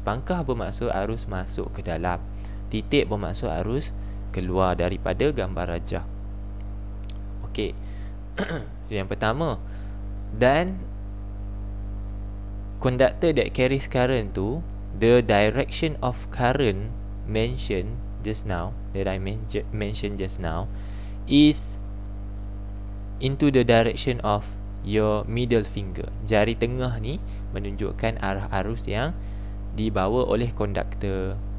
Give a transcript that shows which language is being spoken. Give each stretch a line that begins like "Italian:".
Malay: Pangkah bermaksud arus masuk ke dalam, titik bermaksud arus keluar daripada gambar rajah. Okey. Yang pertama, dan
English: conductor that carries current tu, the direction of current mentioned just now, that I mentioned just now, is into the direction of your middle finger.
Malay: Jari tengah ni menunjukkan arah arus yang dibawa oleh konduktor.